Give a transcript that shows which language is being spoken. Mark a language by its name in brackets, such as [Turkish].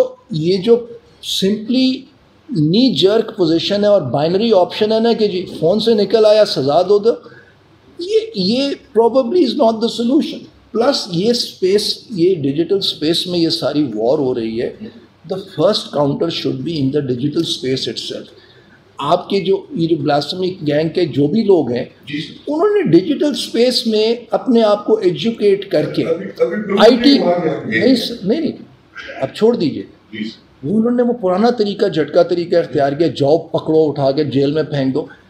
[Urdu] یہ جو [English] simply knee jerk position [Urdu] ہے اور بائنری آپشن ہے نا کہ جی فون سے نکل آیا سزا دو یہ [English] Probably is not the solution. [Urdu] Plus یہ اسپیس یہ ڈیجیٹل اسپیس میں یہ ساری وار ہو رہی ہے. [English] The first counter should be in the digital space itself. [Urdu] آپ کے یہ جو بلاسفیمی گینگ کے جو بھی لوگ ہیں انہوں نے ڈیجیٹل اسپیس میں اپنے آپ کو ایجوکیٹ کر کے آئی ٹی نہیں اب چھوڑ دیجیے. انہوں نے وہ پرانا طریقہ جھٹکا طریقہ اختیار کیا جاب پکڑو اٹھا کے جیل میں پھینک دو.